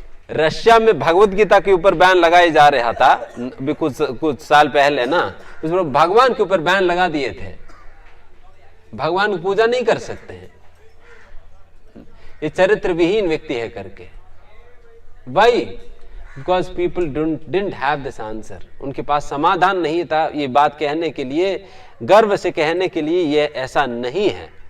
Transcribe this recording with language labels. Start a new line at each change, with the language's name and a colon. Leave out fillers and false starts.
Hindi: Russia में भगवत गीता के ऊपर बैन लगाया जा रहा था अभी कुछ साल पहले ना, उसमें भगवान के ऊपर बैन लगा दिए थे, भगवान की पूजा नहीं कर सकते हैं, ये चरित्र विहीन व्यक्ति है करके।
English: Why? Because people didn't have this answer.
Hindi: उनके पास समाधान नहीं था ये बात कहने के लिए, गर्व से कहने के लिए ये ऐसा नहीं है।